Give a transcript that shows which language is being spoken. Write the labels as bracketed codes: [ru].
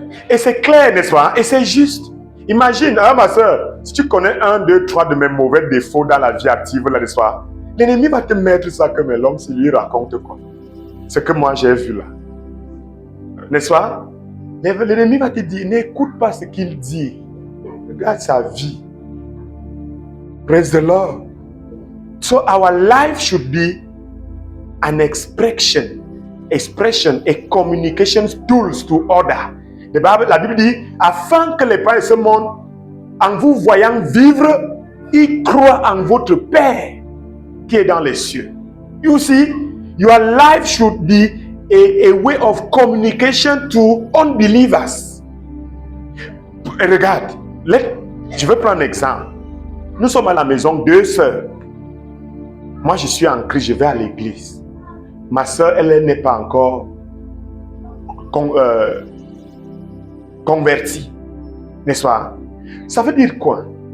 [fr] Et c'est clair, n'est-ce pas? Et c'est juste. Imagine, ma soeur, si tu connais 1, 2, 3 de mes mauvais défauts dans la vie active, là, n'est-ce pas? L'ennemi va te mettre ça comme l'homme s'il lui raconte quoi. Ce que moi j'ai vu là. N'est-ce pas? L'ennemi va te dire, n'écoute pas ce qu'il dit. Regarde sa vie. [en] Praise the Lord. So our life should be an expression, a communication tools to other. [fr] La Bible dit, afin que les parents de ce monde, en vous voyant vivre, ils croient en votre Père qui est dans les cieux. [en] You see, your life should be a way of communication to unbelievers. [fr] Regarde, je vais prendre un exemple. Nous sommes à la maison, 2 sœurs. Moi, je suis en Christ, je vais à l'église. Ma sœur, elle n'est pas encore convertie. N'est-ce pas? Ça veut dire quoi?